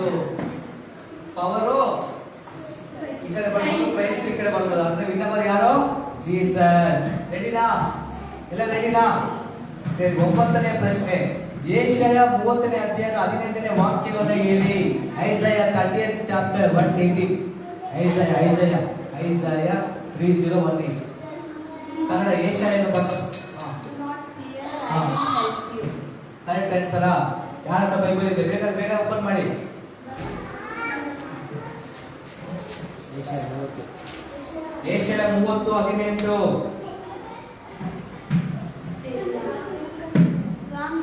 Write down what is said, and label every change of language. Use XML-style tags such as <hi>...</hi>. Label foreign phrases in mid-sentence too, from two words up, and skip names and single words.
<kn>ಪವರು ಈ ಕಡೆ ಬರ್ಬೋದು, ಪ್ರೈಸ್ ಈ ಕಡೆ ಬರ್ಬೋದು. ಅಂದ್ರೆ ವಿನ್ನರ್ ಯಾರು? ಜೀಸಸ್. ರೆಡಿನಾ? ಎಲ್ಲ ರೆಡಿನಾ? ಸರಿ, 9ನೇ ಪ್ರಶ್ನೆ. ಯೆಶಾಯ 30ನೇ ಅಧ್ಯಾಯದ 18ನೇ ವಾಕ್ಯವನ್ನು ಹೇಳಿ.</kn> <en>ಐಸಾಯ 30th chapter verse 18.</en> <kn>ಐಸಾಯ 30:18. ಕನ್ನಡ ಯೆಶಾಯನು</kn> <en>Do not fear, I will help you. correct answer.</en> <kn>ಯಾರ ಹತ್ರ ಬೈಬಲ್ ಇದೆ? ಬೇಗ ಓಪನ್ ಮಾಡಿ. ಯೆಶಾಯ 30:18.</kn> <en>Wrong.</en>